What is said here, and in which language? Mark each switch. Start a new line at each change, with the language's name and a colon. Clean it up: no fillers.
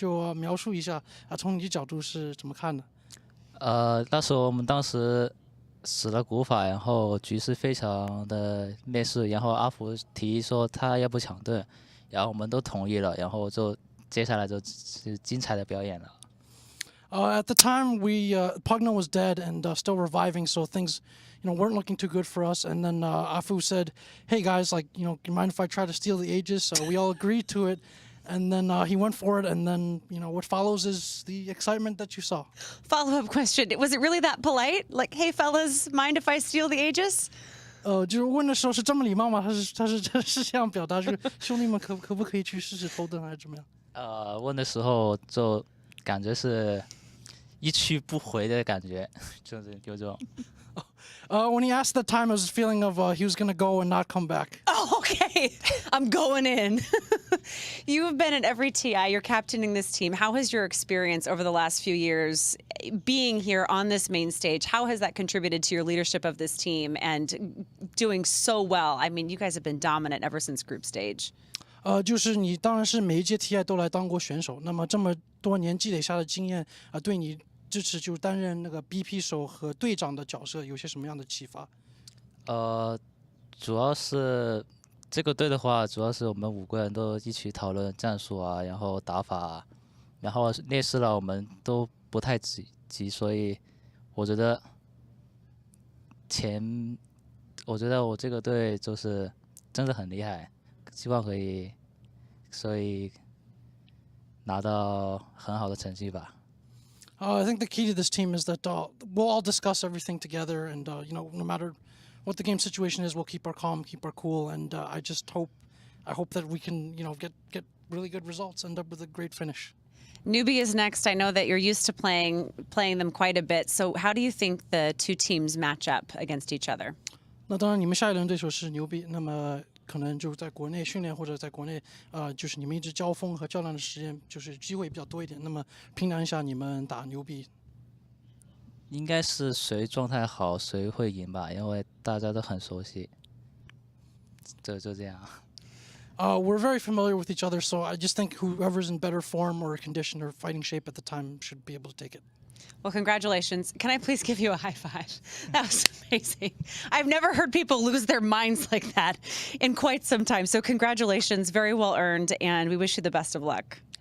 Chinese: 就描述一下从你的角度是怎么看的？那时候我们当时使了古法，然后局势非常的劣势，然后阿福提议说他要不抢盾，然后我们都同意了，然后就接下来就是精彩的表演了。
English: At the time, Pugna was dead and still reviving, so things, weren't looking too good for us. And then Afu said, "Hey guys, like, you mind if I try to steal the Aegis?" So we all agreed to it, and then he went for it. And then, what follows is the excitement that you saw. Follow-up question: was it really that polite? Like, hey fellas, mind if I steal the Aegis?
Chinese: 就是问的时候是这么礼貌吗？他是这样表达，就是兄弟们可不可以去试试偷盾还是怎么样？问的时候就感觉是。一去不回的感觉，就是有这种。
English: When he asked that time, it was a feeling of he was going to go and not come back. Oh, okay. I'm going in. You have been at every TI. You're captaining this team. How has your experience over the last few years being here on this main stage, how has that contributed to your leadership of this team and doing so well? I mean, you guys have been dominant ever since group stage.
Chinese: 就是你当然是每一届 TI 都来当过选手，那么这么多年积累下的经验对你支持就担任那个 BP 手和队长的角色有些什么样的启发？主要是这个队的话，主要是我们5个人都一起讨论战术啊，然后打法啊，然后劣势了我们都不太急，所以我觉得我觉得我这个队就是真的很厉害，希望可以拿到很好的成绩吧。
English: I think the key to this team is that we'll all discuss everything together, and no matter what the game situation is, we'll keep our calm, keep our cool, and I hope that we can get really good results, end up with a great finish. Newbie is next. I know that you're used to playing them quite a bit. So how do you think the two teams match up against each other?
Chinese: 那当然，你们下一轮对手是牛逼，那么可能就在国内训练或者在国内就是你们一直交锋和较量的时间就是机会比较多一点。那么平常一下你们打牛逼，应该是谁状态好谁会赢吧，因为大家都很熟悉，就这样。
English: We're very familiar with each other, so I just think whoever's in better form or condition or fighting shape at the time should be able to take it. Well, congratulations. Can I please give you a high five? That was amazing. I've never heard people lose their minds like that in quite some time. So congratulations, very well earned, and we wish you the best of luck.